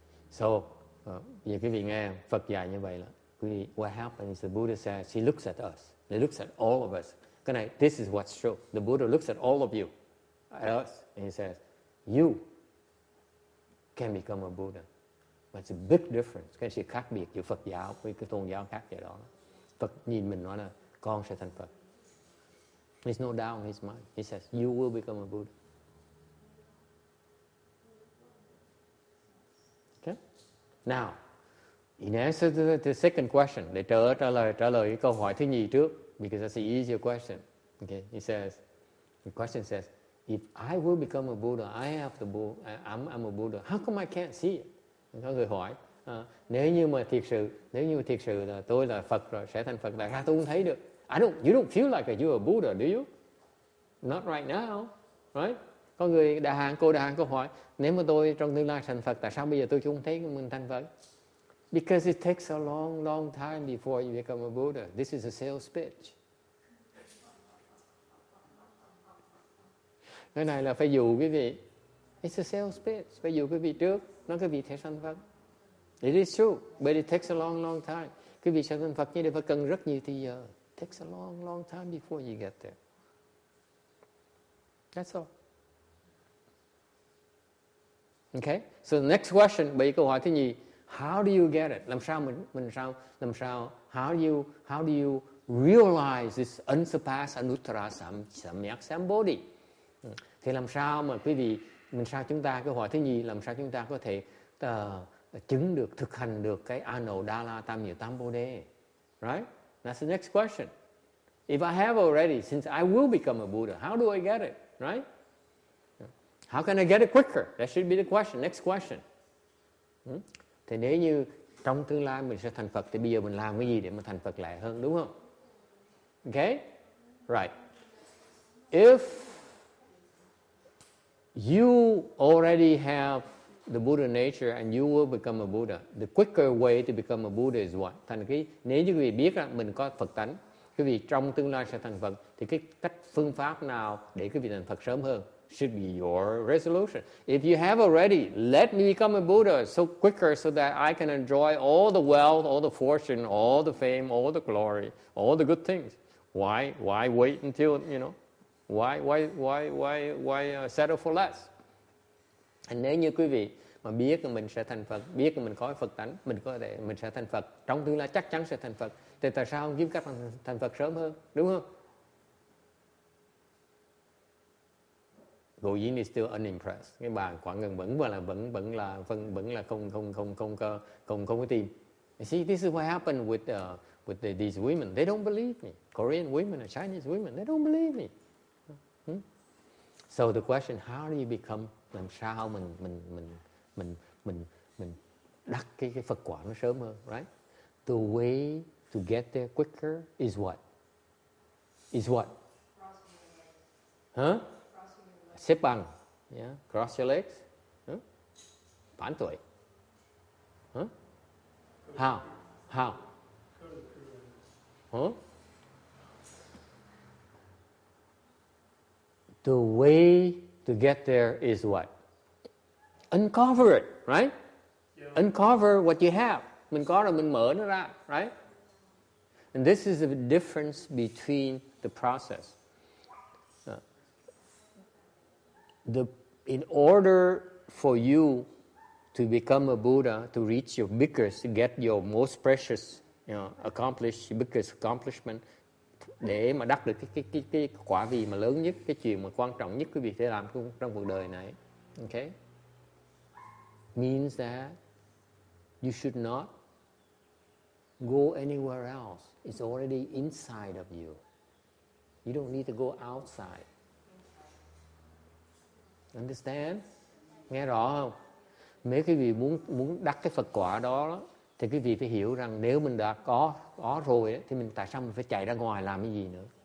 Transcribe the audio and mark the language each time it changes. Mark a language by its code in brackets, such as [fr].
[en] So, [vi] giờ quý vị nghe Phật dạy như vậy là, quý vị, [en] what happened is the Buddha says, he looks at us, he looks at all of us. [vi] Cái này, [en] this is what's true. The Buddha looks at all of you, at us, and he says, you can become a Buddha. But it's a big difference. [vi] Cái sự khác biệt giữa Phật giáo với cái tôn giáo khác vậy đó. Phật nhìn mình nói là con sẽ thành Phật. [en] There's no doubt in his mind. He says, you will become a Buddha. Okay? Now, in answer to the second question, [vi] để trả lời cái câu hỏi thứ nhì trước, [en] because that's the easier question. Okay? He says, the question says, if I will become a Buddha, I'm a Buddha. How come I can't see it? [vi] Có người hỏi, nếu như thiệt sự là tôi là Phật rồi, sẽ thành Phật, tại sao tôi không thấy được? [en] You don't feel like you're a Buddha, do you? Not right now, right? [vi] Có người cô Đại Hàn câu hỏi, nếu mà tôi trong tương lai thành Phật, tại sao bây giờ tôi không thấy mình thành Phật? [en] Because it takes a long, long time before you become a Buddha. This is a sales pitch. [vi] Cái này là phải dụ quý vị. [en] It's a sales pitch. [vi] Phải dụ quý vị trước, nói quý vị sẽ thành Phật. [en] It is true, but it takes a long, long time. [vi] Quý vị sẽ thành Phật như vậy phải cần rất nhiều thời giờ. [en] It takes a long, long time before you get there. That's all. Okay? So the next question, [vi] bởi câu hỏi thứ nhì, [en] how do you get it? [vi] Làm sao [en] how do you realize this unsurpassed anuttara samyak sambodhi? [vi] Thì làm sao mà quý vị, câu hỏi thứ nhì, làm sao chúng ta có thể chứng được, thực hành được cái Anodala Tam Nhiệt Tam Bồ Đề? [en] Right? That's the next question. If I have already, since I will become a Buddha, how do I get it? Right? How can I get it quicker? That should be the question. Next question. [vi] Thì nếu như trong tương lai mình sẽ thành Phật, thì bây giờ mình làm cái gì để mà thành Phật lẹ hơn, đúng không? [en] Okay? Right. If you already have the Buddha nature and you will become a Buddha, the quicker way to become a Buddha is what? [vi] Thành cái, nếu như quý vị biết rằng mình có Phật tánh, quý vị trong tương lai sẽ thành Phật, thì cái phương pháp nào để quý vị thành Phật sớm hơn [en] should be your resolution. If you have already, let me become a Buddha so quicker so that I can enjoy all the wealth, all the fortune, all the fame, all the glory, all the good things. Why wait until, why settle for less? [vi] Nếu như quý vị mà biết là mình sẽ thành Phật, biết là mình có Phật tánh, mình sẽ thành Phật, trong tương lai chắc chắn sẽ thành Phật, thì tại sao không kiếm cách thành Phật sớm hơn, đúng không? [en] Ngộ Dĩ is still unimpressed. [vi] Cái bà Quảng Ngân vẫn là không có tìm. [en] You see, this is what happened with these women. They don't believe me. Korean women and Chinese women, they don't believe me. So the question, how do you become? [vi] Làm sao mình đắc cái Phật quả nó sớm hơn, right? [en] The way to get there quicker is what? [vi] Huh? Xếp bằng, yeah. [en] Cross your legs, [vi] phản tuổi. [en] How? The way to get there is what? Uncover it, right? Yeah. Uncover what you have. [vi] Mình có rồi mình mở nó ra, right? [en] And this is the difference between the process. In order for you to become a Buddha, to reach your biggest, to get your most precious, biggest accomplishment, [vi] để mà đắc được cái quả vị mà lớn nhất, cái chuyện mà quan trọng nhất quý vị sẽ làm trong cuộc đời này, okay? [en] Means that you should not go anywhere else. It's already inside of you. You don't need to go outside. Understand? [vi] Nghe rõ không? Nếu quý vị muốn đắc cái Phật quả đó, thì quý vị phải hiểu rằng nếu mình đã có rồi thì tại sao mình phải chạy ra ngoài làm cái gì nữa?